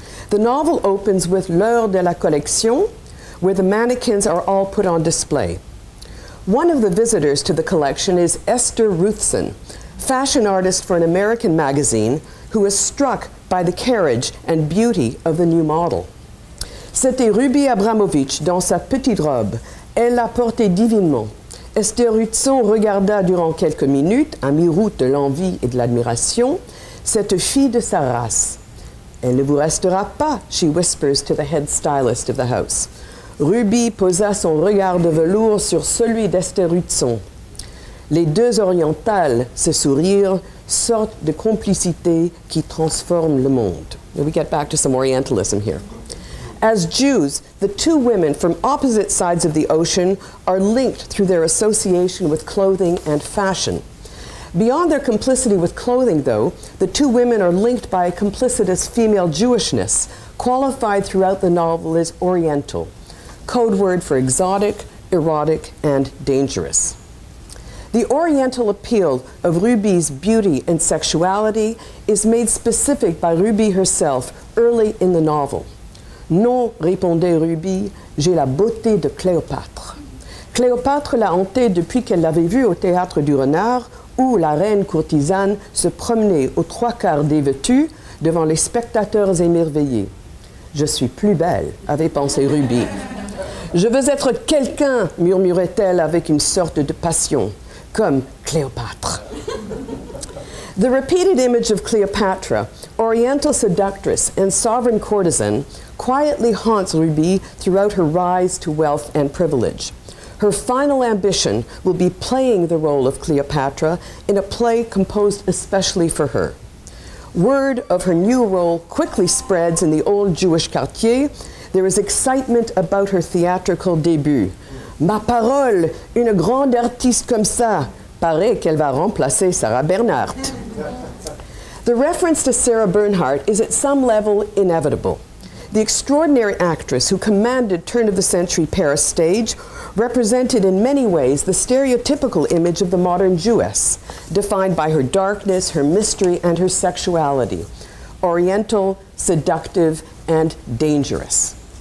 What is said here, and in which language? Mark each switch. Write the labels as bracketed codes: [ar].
[en] The novel opens with L'heure de la collection, where the mannequins are all put on display. One of the visitors to the collection is Esther Ruthson, fashion artist for an American magazine, who is struck by the carriage and beauty of the new model. [fr] C'était Ruby Abramovich dans sa petite robe. Elle la portait divinement. Esther Ruthson regarda durant quelques minutes, à mi-route de l'envie et de l'admiration, cette fille de sa race. Elle ne vous restera pas, [en] she whispers to the head stylist of the house. [fr] Ruby posa son regard de velours sur celui d'Esther Ruthson. Les deux orientales se sourirent, sorte de complicité qui transforme le monde. [en] Now we get back to some Orientalism here. As Jews, the two women from opposite sides of the ocean are linked through their association with clothing and fashion. Beyond their complicity with clothing, though, the two women are linked by a complicitous female Jewishness, qualified throughout the novel as Oriental, code word for exotic, erotic, and dangerous. The Oriental appeal of Ruby's beauty and sexuality is made specific by Ruby herself early in the novel. [fr] Non, répondait Ruby, j'ai la beauté de Cléopâtre. Cléopâtre l'a hantée depuis qu'elle l'avait vue au théâtre du Renard, où la reine courtisane se promenait aux trois quarts dévêtue devant les spectateurs émerveillés. Je suis plus belle, avait pensé Ruby. Je veux être quelqu'un, murmurait-elle avec une sorte de passion, comme Cléopâtre. [en] The repeated image of Cleopatra, oriental seductress and sovereign courtesan, quietly haunts Ruby throughout her rise to wealth and privilege. Her final ambition will be playing the role of Cleopatra in a play composed especially for her. Word of her new role quickly spreads in the old Jewish quartier. There is excitement about her theatrical debut. [fr] Ma parole, une grande artiste comme ça, paraît qu'elle va remplacer Sarah Bernhardt. [en] The reference to Sarah Bernhardt is at some level inevitable. The extraordinary actress who commanded turn-of-the-century Paris stage represented in many ways the stereotypical image of the modern Jewess, defined by her darkness, her mystery, and her sexuality, oriental, seductive, and dangerous.